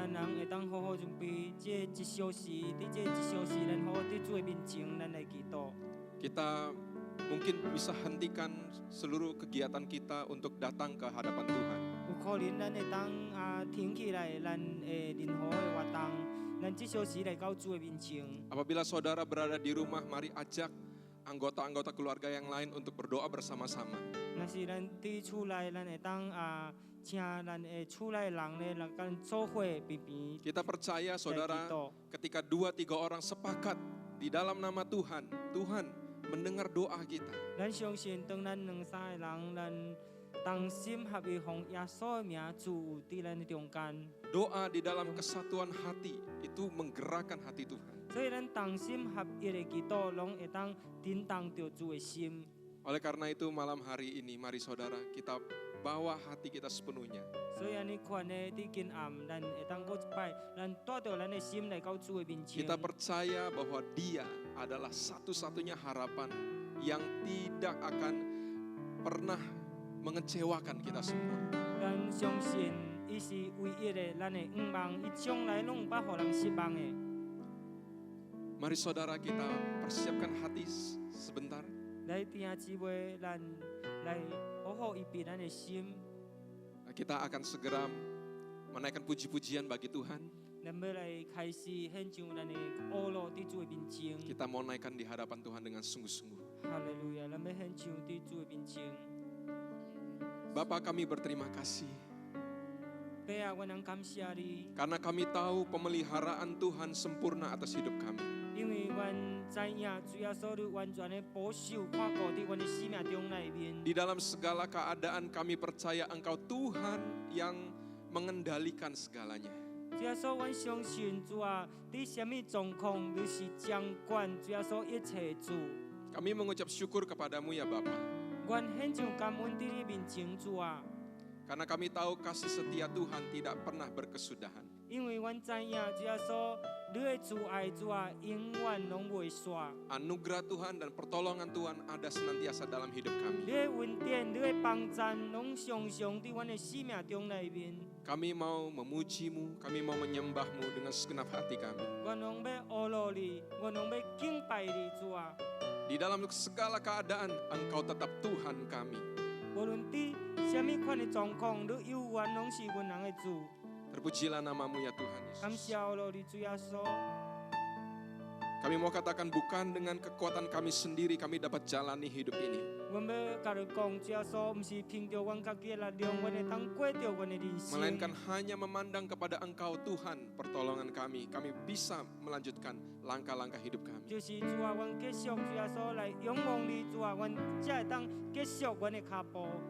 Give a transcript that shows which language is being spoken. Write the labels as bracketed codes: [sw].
[nan] 人会当好好准备这一小时，伫这一小时，咱好好伫主的面前，咱来祈祷。 [id] Kita mungkin bisa hentikan seluruh kegiatan kita untuk datang ke hadapan Tuhan. [nan] 有可能咱会当停起来，咱任何的活动，咱这小时来到主的面前。 [id] Apabila saudara berada di rumah, mari ajak anggota-anggota keluarga yang lain untuk berdoa bersama-sama. [nan] 若是咱伫厝内，咱会当请咱的厝内人咧，来跟做伙边边。 [id] Kita percaya saudara, ketika 2-3 orang sepakat di dalam nama Tuhan, Tuhan mendengar doa kita. [nan] 咱相信，当咱两三个人，咱同心合意，奉耶稣的名主伫咱的中间。 [id] Doa di dalam kesatuan hati itu menggerakkan hati Tuhan. [nan] 所以咱同心合意的祈祷，拢会当震动着主的心。 [id] Oleh karena itu malam hari ini, mari saudara kita bawa hati kita sepenuhnya. [nan] 所以安尼款的伫今暗，咱会当过一摆，咱带着咱的心来到主的面前。 [id] Kita percaya bahwa Dia adalah satu-satunya harapan yang tidak akan pernah mengecewakan kita semua. [nan] 咱相信，伊是唯一的，咱的愿望，伊从来拢毋捌互人失望的。 [id] Mari saudara kita persiapkan hati sebentar. [nan] 来弟兄姊妹，咱来好好预备咱的心。 [id] Kita akan segera menaikkan puji-pujian bagi Tuhan. [nan] 咱要来开始献上咱的恶路伫主的面前。 [id] Kita mau naikkan di hadapan Tuhan dengan sungguh-sungguh. [nan] 哈利路亚，咱要献上伫主的面前。 [id] Bapa, kami berterima kasih [nan] 爸啊，我能感谢你， [id] karena kami tahu pemeliharaan Tuhan sempurna atas hidup kami. [nan] 因为阮知影主耶稣你完全的保守看顾伫阮的生命中内面。 [id] Di dalam segala keadaan kami percaya Engkau Tuhan yang mengendalikan segalanya. [nan] 主耶稣，阮相信主啊，伫什么状况你是掌管主耶稣一切的主。 [id] Kami mengucap syukur kepadamu ya Bapa. [nan] 阮献上感恩伫你面前，主啊， [id] Karena kami tahu kasih setia Tuhan tidak pernah berkesudahan. [nan] 因为阮知影主耶稣，你的慈爱主啊，永远拢袂煞。 [id] Anugerah Tuhan dan pertolongan Tuhan ada senantiasa dalam hidup [nan] 你 [id] kami. [nan] 的恩典、你的帮赞，拢常常伫阮的生命中内面。 [id] Kami mau memuji-Mu, kami mau menyembah-Mu dengan segenap hati kami. [nan] 阮拢要阿罗你，阮拢要敬拜你，主啊。 [id] Di dalam segala keadaan Engkau tetap Tuhan kami. [nan] 无论伫什么款的状况，你永远拢是阮人的主。 [id] Terpujilah namamu ya Tuhan [nan] 感 [id] Yesus. [nan] 谢阿罗你主耶稣。 [id] Kami mau katakan bukan dengan kekuatan kami sendiri kami dapat jalani hidup ini. [nan] 阮要甲你讲，主耶稣，毋是凭着阮家己的力量，阮会当过着阮的人生。 [id] Melainkan hanya memandang kepada Engkau Tuhan pertolongan kami. Kami bisa melanjutkan langkah-langkah hidup kami. [nan] 就是主啊，阮继续主耶稣来仰望你，主啊，阮才会当继续阮的脚步。